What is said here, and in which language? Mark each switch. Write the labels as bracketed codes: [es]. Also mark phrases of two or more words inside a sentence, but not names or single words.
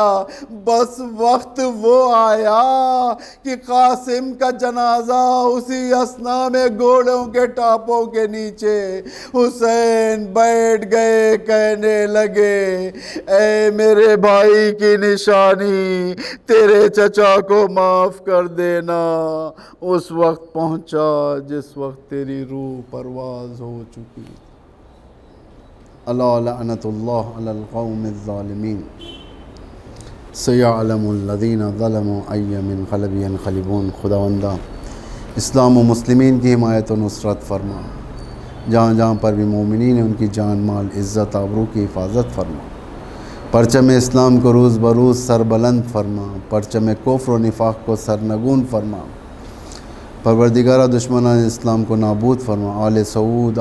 [ur] بس وقت وہ آیا کہ قاسم کا جنازہ اسی اثنا میں گھوڑوں کے ٹاپوں کے نیچے حسین بیٹھ گئے، کہنے لگے اے میرے بھائی کی نشانی، تیرے چچا کو معاف کر دینا۔ اس وقت پہنچا جس وقت تیری روح پرواز ہو چکی۔ [ar] الا لعنت اللہ علی القوم الظالمین، سیعلم الذین ظلموا ای منقلب ینقلبون۔ [ur] خداوندہ اسلام و مسلمین کی حمایت و نصرت فرما، جہاں جہاں پر بھی مومنین ہیں ان کی جان مال عزت آبرو کی حفاظت فرما، پرچم اسلام کو روز بروز سربلند فرما، پرچم کفر و نفاق کو سرنگون فرما، پروردگارہ دشمنان اسلام کو نابود فرما، آل سعود،